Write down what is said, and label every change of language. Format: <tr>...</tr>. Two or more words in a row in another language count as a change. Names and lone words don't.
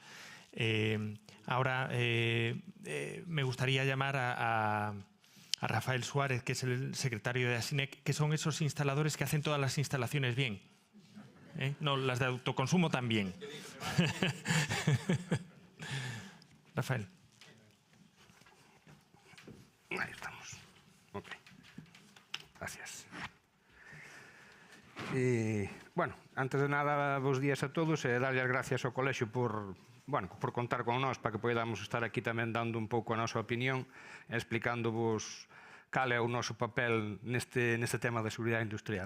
<es>Ahora me gustaría llamar a Rafael Suárez, que es el secretario de ASINEC, que son esos instaladores que hacen todas las instalaciones bien. No, las de autoconsumo también. Rafael. Ahí estamos. Ok. Gracias.</es> <gl>Bueno, antes de nada, bos días a todos e darlle as gracias ao colexio por contar con nós para que podamos estar aquí tamén dando un pouco a nosa opinión e explicándovos cal é o noso papel neste tema de seguridade industrial.</gl>